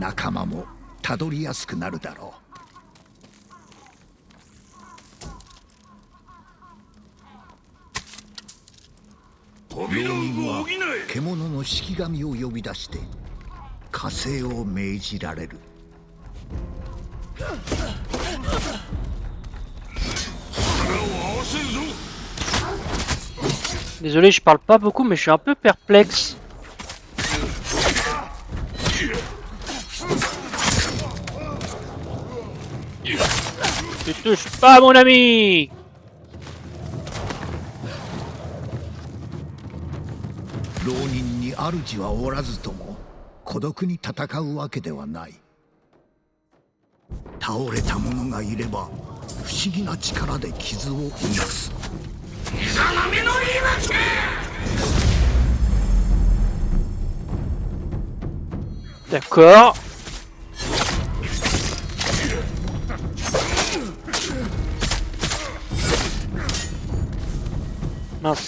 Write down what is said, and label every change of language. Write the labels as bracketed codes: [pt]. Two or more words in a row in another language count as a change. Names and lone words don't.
[ja] 仲間もたどりやすくなるだろう。扉を浪人は補え。獣の式神を呼び出して加勢を命じられる。力を合わせるぞ。 [fr] Désolé, je parle pas beaucoup, mais je suis un peu perplexe. Tu touches pas, mon ami! [ja] 浪人に主はおらずとも孤独に戦うわけではない。倒れた者がいれば不思議な力で傷を癒す。 [fr] D'accord. Mince.